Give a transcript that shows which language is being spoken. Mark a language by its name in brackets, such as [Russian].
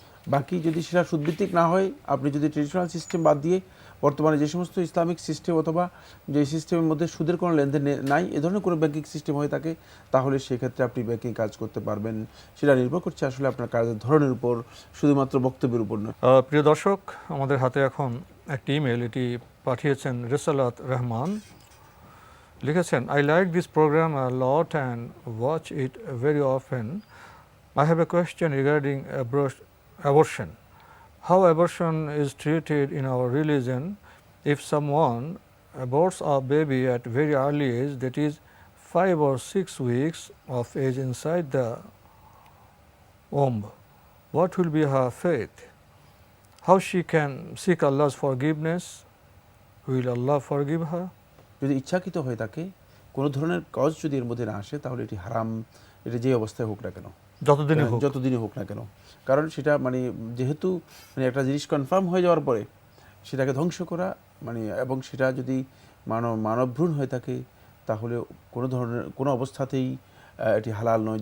[Bangla] বাকি যদি সেটা সুদভিত্তিক না হয়, আপনি যদি ট্রেডিশনাল সিস্টেম বাদ দিয়ে বর্তমানে যে সমস্ত ইসলামিক সিস্টেম অথবা যে সিস্টেমের মধ্যে সুদের কোনো লেনদেন নাই, এ ধরনের কোনো ব্যাংকিং সিস্টেম হয়ে থাকে, তাহলে সেক্ষেত্রে আপনি ব্যাংকিং কাজ করতে পারবেন। সেটা নির্ভর করছে আসলে আপনার কাজের ধরনের উপর, শুধুমাত্র বক্তব্যের উপর নয়। প্রিয় দর্শক, আমাদের হাতে এখন একটি ইমেল, এটি পাঠিয়েছেন রেসালাত রহমান। [English] লিখেছেন, I like this programme a lot and watch it very often. I have a question regarding abortion. How abortion is treated in our religion? If someone aborts a baby at very early age, that is 5 or 6 weeks of age inside the womb, what will be her fate? How she can seek Allah's forgiveness? Will Allah forgive her? [Bangla] যদি ইচ্ছাকৃত হয়ে থাকে, কোনো ধরনের cause যদি এর মধ্যে না আসে, তাহলে এটি হারাম, এটা যে অবস্থায় হোক না কেন, যতদিনই হোক না কেন। কারণ সেটা মানে যেহেতু মানে একটা জিনিস কনফার্ম হয়ে যাওয়ার পরে সেটাকে ধ্বংস করা মানে, এবং সেটা যদি মানবভ্রূণ হয়ে থাকে তাহলে কোনো ধরনের কোনো অবস্থাতেই এটি হালাল নয়।